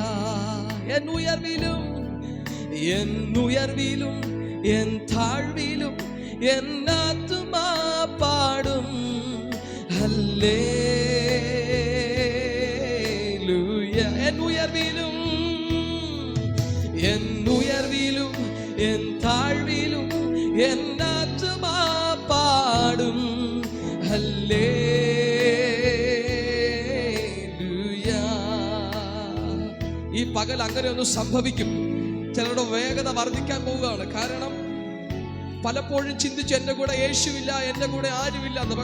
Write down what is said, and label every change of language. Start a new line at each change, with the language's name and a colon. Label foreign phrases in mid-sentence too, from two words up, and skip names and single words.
Tamil: என் உயர்விலும் என் தாழ்விலும் என் ஆத்துமா பாடும். ஹல்லேலூயா. என் உயர்விலும் என் தாழ்விலும் என் ஆத்துமா பாடும்.
Malayalam: ഹല്ലേലൂയ. ഈ പകൽ അങ്ങനെ ഒന്ന് സംഭവിക്കും. ചിലരുടെ വേഗത വർദ്ധിക്കാൻ പോവുകയാണ്. കാരണം പലപ്പോഴും ചിന്തിച്ചു എൻ്റെ കൂടെ യേശുവില്ല, എൻ്റെ കൂടെ ആരുമില്ല എന്ന്.